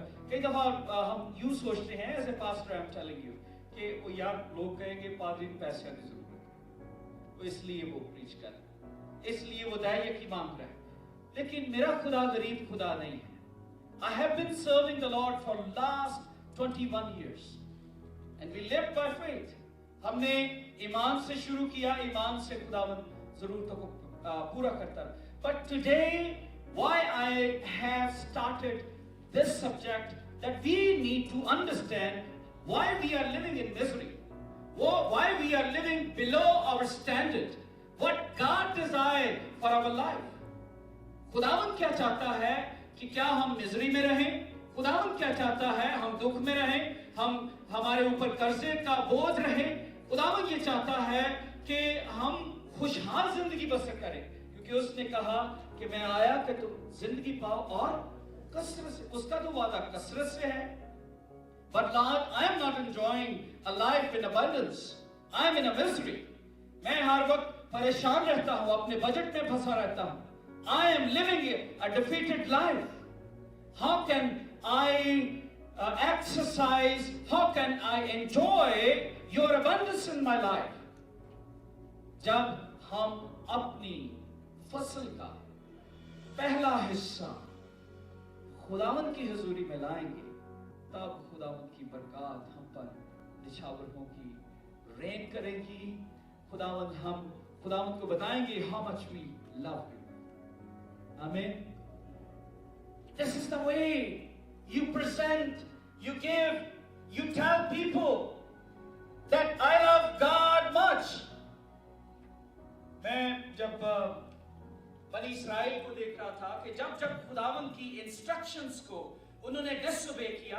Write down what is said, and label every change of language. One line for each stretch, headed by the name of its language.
Hindi: कई दफा हम यूं सोचते हैं
English: as a pastor I am telling you
Hindi: कि वो यार लोग कहेंगे पादरी को पैसे की जरूरत है तो इसलिए वो प्रीच कर रहा है, इसलिए वो दायकी मांग रहा है। लेकिन मेरा खुदा गरीब खुदा नहीं है।
English: I have been serving the Lord for last 21 years and we live by faith.
Hindi: हमने ईमान से शुरू किया, ईमान से खुदावंद जरूरतों को पूरा करता है।
English: But today, why I have started this subject, that we need to understand why we are living in misery, why we are living below our standard, what God desired for our life.
Hindi: खुदावंद क्या चाहता है कि क्या हम misery में रहें? खुदावंद क्या चाहता है हम दुख में रहें, हमारे ऊपर कर्जे का बोझ रहे? खुदावंद ये चाहता है कि हम खुशहाल जिंदगी बसर करें, क्योंकि उसने कहा कि मैं आया कि तुम जिंदगी पाओ और कसरत से। उसका तो वादा कसरत से है।
English: But Lord, I am not enjoying a life in abundance. I am in a misery.
Hindi: मैं हर वक्त परेशान रहता हूँ, अपने बजट में फंसा रहता हूँ।
English: I am living a defeated life. How can I exercise? How can I enjoy your abundance in my life?
Hindi: जब हम अपनी फसल का पहला हिस्सा खुदावंद की हुजूरी में लाएंगे तब खुदावंद की बरकत हम पर निछावर होगी, रेन करेगी। खुदावंद को बताएंगे
English: how much we love you. Amen. This is the way you present, you give, you tell people that I love God much.
Hindi: मैं जब बनी इस्राएल को देख रहा था कि जब खुदावंद की इंस्ट्रक्शंस को उन्होंने डिसओबे किया।